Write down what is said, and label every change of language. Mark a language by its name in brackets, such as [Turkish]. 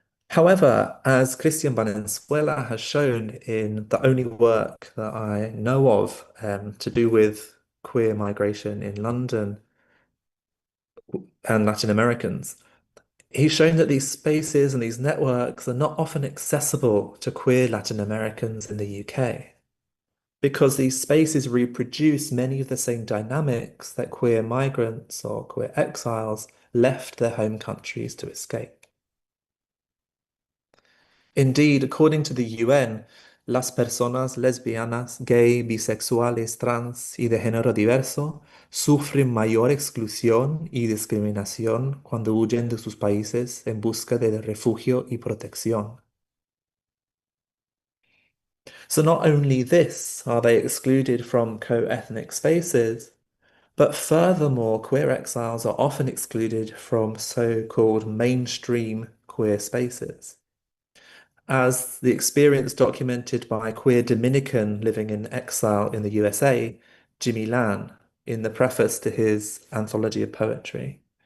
[English] However, as Christian Valenzuela has shown in the only work that I know of to do with queer migration in London and Latin Americans, he's shown that these spaces and these networks are not often accessible to queer Latin Americans in the UK because these spaces reproduce many of the same dynamics that queer migrants or queer exiles left their home countries to escape. Indeed, according to the UN, [Spanish] las personas lesbianas, gay, bisexuales, trans y de género diverso sufren mayor exclusión y discriminación cuando huyen de sus países en busca de refugio y protección. [English] So not only this are they excluded from co-ethnic spaces, but furthermore, queer exiles are often excluded from so-called mainstream queer spaces. As the experience documented by a queer Dominican living in exile in the USA, Jimmy Lan, in the preface to his anthology of poetry.